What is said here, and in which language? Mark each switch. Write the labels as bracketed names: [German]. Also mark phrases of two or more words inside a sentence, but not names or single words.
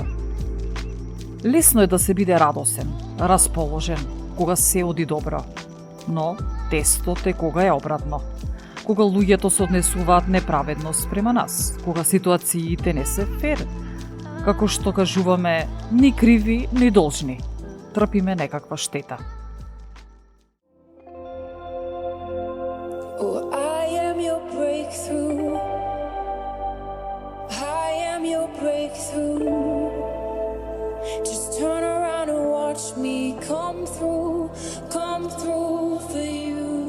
[Macedonian] Лесно е да се биде радосен, расположен, кога се оди добро, но тестот е кога е обратно. Кога луѓето се однесуваат неправедно спрема нас, кога ситуациите не се фер, како што кажуваме, ни криви, ни должни, трпиме некаква штета. [English] Oh, I am your breakthrough. I am your breakthrough. Just turn around and watch me come through for you.